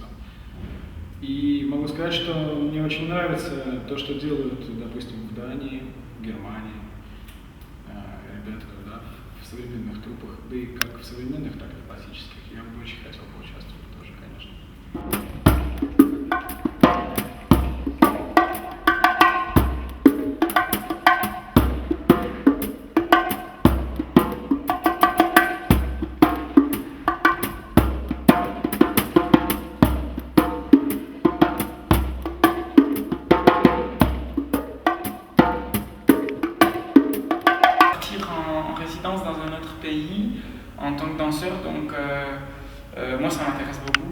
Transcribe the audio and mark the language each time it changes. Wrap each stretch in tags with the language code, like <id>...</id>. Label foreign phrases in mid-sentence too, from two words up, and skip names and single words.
<ru>И могу сказать, что мне очень нравится то, что делают, допустим, в Дании, в Германии ребята, да, в современных труппах, да и как в современных, так и в классических. Я бы очень хотел поучаствовать тоже, конечно.</ru> <fr>Dans un autre pays en tant que danseur, donc moi ça m'intéresse beaucoup.</fr>